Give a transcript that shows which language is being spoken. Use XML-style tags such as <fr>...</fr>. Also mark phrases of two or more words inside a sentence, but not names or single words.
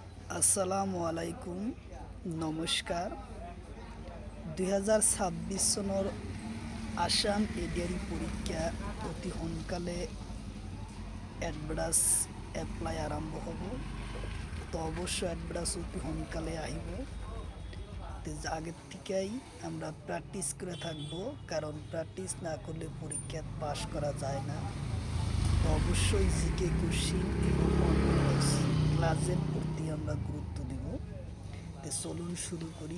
<ar>السلام عليكم</ar> <as>নমস্কাৰ 2026 চনৰ আসাম এডিআৰই পৰীক্ষা অতি সোনকালে এডভান্স এপ্লাই আৰম্ভ হ'ব। তো অবশ্যই অ্যাডভান্স অতি সোনকালে আহিব।</as> <bn>তো আগের থেকেই আমরা প্র্যাকটিস করে থাকবো, কারণ প্র্যাকটিস না করলে পরীক্ষা পাস করা যায় না। তো অবশ্যই</bn> <en>GK question</en> <bn>এবং ক্লাসের প্রতি আমরা গুরুত্ব দেব। তো চলুন শুরু করি।</bn>